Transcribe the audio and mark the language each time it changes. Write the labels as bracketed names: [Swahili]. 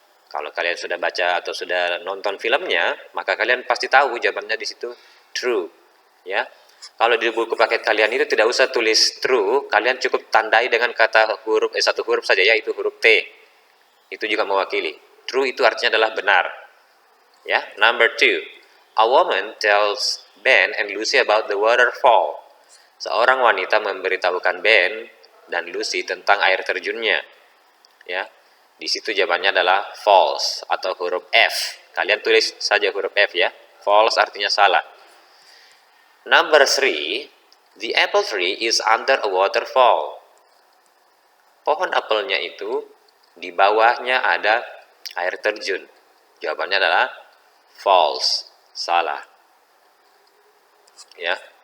[Indonesian] Kalau kalian sudah baca atau sudah nonton filmnya, maka kalian pasti tahu jawabannya di situ true ya. Kalau di buku paket kalian itu tidak usah tulis true, kalian cukup tandai dengan kata satu huruf saja, yaitu huruf T. Itu juga mewakili. True itu artinya adalah benar. [English] Ya, number 2. A woman tells Ben and Lucy about the waterfall. [Indonesian] Seorang wanita memberitahukan Ben dan Lucy tentang air terjunnya. Ya, di situ jawabannya adalah false atau huruf F. Kalian tulis saja huruf F ya. False artinya salah. [English] Number 3. The apple tree is under a waterfall. [Indonesian] Pohon apelnya itu di bawahnya ada air terjun. Jawabannya adalah false, salah. Ya.